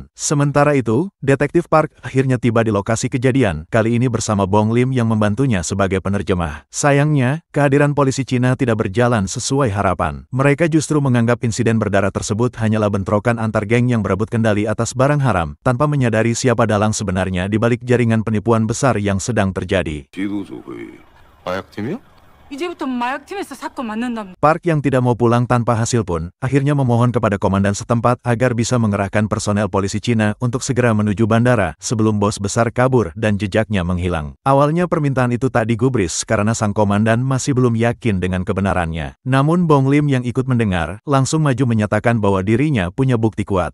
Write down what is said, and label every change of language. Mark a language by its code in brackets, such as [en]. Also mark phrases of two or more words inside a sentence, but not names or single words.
[id] Sementara itu, detektif Park akhirnya tiba di lokasi kejadian, kali ini bersama Bong Lim yang membantunya sebagai penerjemah. Sayangnya, kehadiran polisi Cina tidak berjalan sesuai harapan. Mereka justru menganggap insiden berdarah tersebut hanyalah bentrokan antar geng yang berebut kendali atas barang haram, tanpa menyadari siapa dalang sebenarnya di balik jaringan penipuan besar yang sedang terjadi. [ko] 마약팀이요? 이제부터 마약팀에서 사건 맡는답니다. [id] Park yang tidak mau pulang tanpa hasil pun, akhirnya memohon kepada komandan setempat agar bisa mengerahkan personel polisi Cina untuk segera menuju bandara sebelum bos besar kabur dan jejaknya menghilang. Awalnya permintaan itu tak digubris karena sang komandan masih belum yakin dengan kebenarannya. Namun Bong Lim yang ikut mendengar, langsung maju menyatakan bahwa dirinya punya bukti kuat.